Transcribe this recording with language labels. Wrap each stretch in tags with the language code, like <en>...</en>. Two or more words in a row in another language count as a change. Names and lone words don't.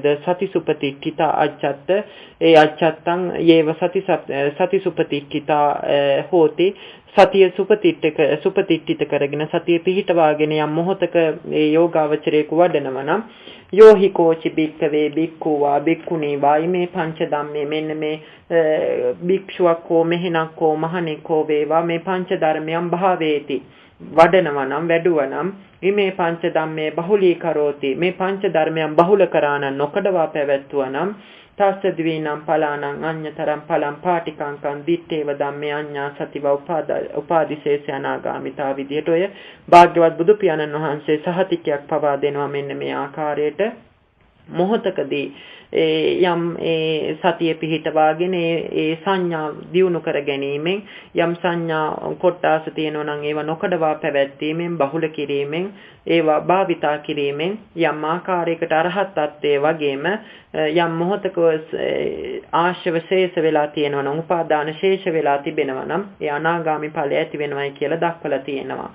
<pi>සතිසුපතිට්ඨිත අච්ඡත්ත ඒ අච්ඡත්තං යේව සතිසුපතිට්ඨිත හෝති</pi> <si>සතිය සුපතිට්ඨිත කරගෙන සතිය පිහිටවාගෙන යම් මොහතක ඒ යෝගාවචරයේක වඩනවා නම්</si> <pi>යෝහි කෝචි බික්කවේ බික්කුවා බික්කුණී වායිමේ පංච ධම්මේ</pi> <si>මෙන්න මේ භික්ෂුවක් හෝ මෙහෙණක් හෝ මහණෙක් හෝ වේවා මේ පංච ධර්මයන් භාවේති වඩනවා නම් වැඩුවා නම් මේ</si> <pi>පංච ධම්මේ බහුලී කරෝති</pi> <si>මේ පංච ධර්මයන් බහුල කරානම් නොකඩවා පැවැත්වුවා</si> <pi>නම් තස්ස ද්වීනම් පලානං අඤ්ඤතරං පලං පාටිකංකං දිත්තේව ධම්මේ අඤ්ඤා සතිව උපාදිශේෂ අනාගාමිතා</pi> <si>විදියට ඔය භාග්‍යවත් බුදු පියාණන් වහන්සේ සහතිකයක් පවා දෙනවා මෙන්න මේ ආකාරයට මොහොතකදී යම් සතිය පිහිටවාගෙන ඒ සංඥා දියුණු කර ගැනීමෙන් යම් සංඥා කොටාස තියෙනවා නම් ඒවා නොකඩවා පැවැත්වීමෙන් බහුල කිරීමෙන් ඒවා භාවිතා කිරීමෙන් යම් ආකාරයකට අරහත් ත්වයේ වගේම යම් මොහොතක ආශ්‍රව ශේෂ වෙලා තියෙනවා නම් උපාදාන ශේෂ වෙලා තිබෙනවා නම් ඒ අනාගාමි ඵලය ඇති වෙනවයි කියලා දක්වලා තියෙනවා.</si>